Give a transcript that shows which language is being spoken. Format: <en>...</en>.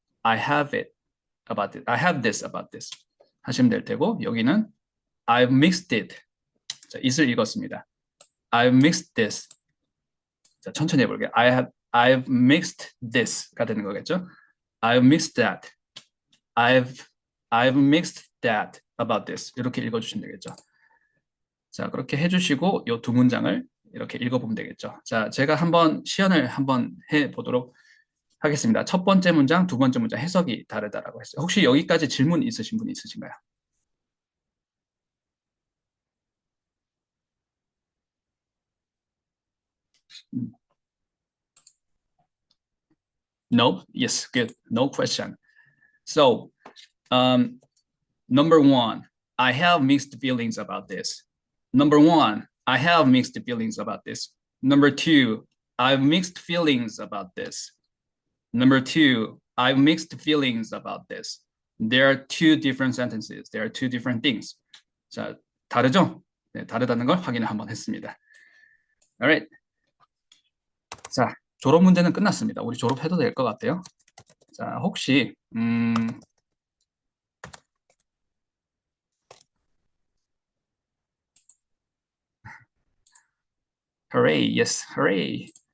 <en>I have it about it. I have this about this.</en> <ko>하시면 될 테고 여기는</ko> <en>I've mixed it.</en> <ko>자, it을 읽었습니다.</ko> <en>I've mixed this.</en> <ko>자, 천천히 해볼게요.</ko> <en>I've mixed this가 되는 거겠죠. I've mixed that. I've mixed that about this.</en> <ko>이렇게 읽어주시면 되겠죠. 자, 그렇게 해주시고 이 두 문장을 이렇게 읽어보면 되겠죠. 자, 제가 시연을 한번 해보도록 하겠습니다. 첫 번째 문장, 두 번째 문장 해석이 다르다라고 했어요. 혹시 여기까지 질문 있으신 분 있으신가요?</ko> <en>No? Yes, good. No question. So, number one, I have mixed feelings about this. Number one, I have mixed feelings about this. Number two, I have mixed feelings about this. Number two, I have mixed feelings about this. There are two different sentences. There are two different things.</en> <ko>자, 다르죠? 네, 다르다는 걸 확인을 한번 했습니다.</ko> <en>Alright.</en> <ko>자, 졸업 문제는 끝났습니다. 우리 졸업해도 될 것 같아요. 자, 혹시</ko> <en>Hooray, yes, hooray.</en>